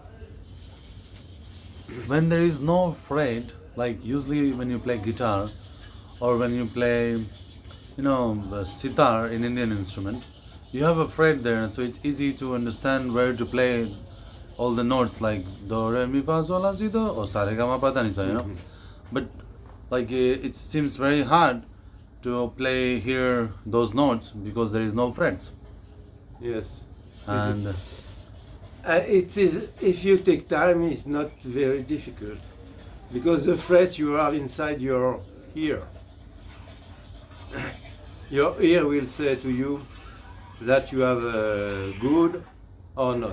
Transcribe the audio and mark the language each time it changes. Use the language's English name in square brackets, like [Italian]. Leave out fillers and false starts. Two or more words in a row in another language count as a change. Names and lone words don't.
[English] When there is no fret, like usually when you play guitar or when you play, the sitar in Indian instrument, you have a fret there, so it's easy to understand where to play all the notes like do, re, mi, fa, sol, la, si, do, or sa, re, ga, ma, pa, da, ni, sa, But like it seems very hard to play here those notes because there is no frets. Yes. And It is, if you take time, it's not very difficult. because the fret you have inside your ear. Your ear will say to you that you have good or not.